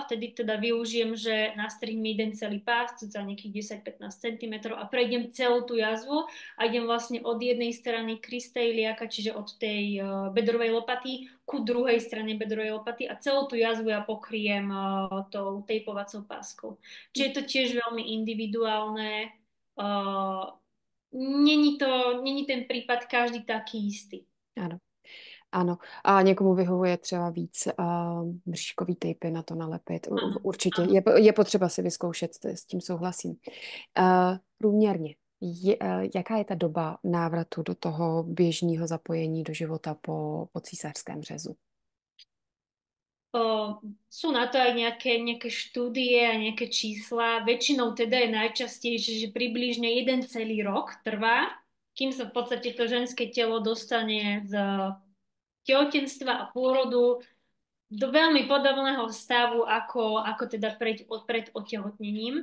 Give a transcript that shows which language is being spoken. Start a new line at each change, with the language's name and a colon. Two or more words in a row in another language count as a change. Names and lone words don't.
Slovak: Vtedy teda využijem, že nastrihnem jeden celý pás, za nejakých 10-15 cm a prejdem celú tú jazvu a idem vlastne od jednej strany kristejliaka, čiže od tej bedrovej lopaty ku druhej strane bedrovej lopaty a celú tú jazvu ja pokryjem tou tejpovacou páskou. Čiže je to tiež veľmi individuálne. Uh, není ten prípad každý taký istý.
Czech: Ano. Ano, a někomu vyhovuje třeba víc mřížkový tejpy na to nalepit.
Slovak: Áno,
Czech: Určitě
Slovak: áno.
Czech: je potřeba si vyzkoušet, s tím souhlasím. Průměrně, jaká je ta doba návratu do toho běžného zapojení do života po císařském řezu? O,
Slovak: sú na to aj nejaké štúdie a nejaké čísla. Väčšinou teda je najčastejšie, že približne jeden celý rok trvá, kým sa v podstate to ženské telo dostane z tehotenstva a pôrodu do veľmi podobného stavu, ako teda pred otehotnením.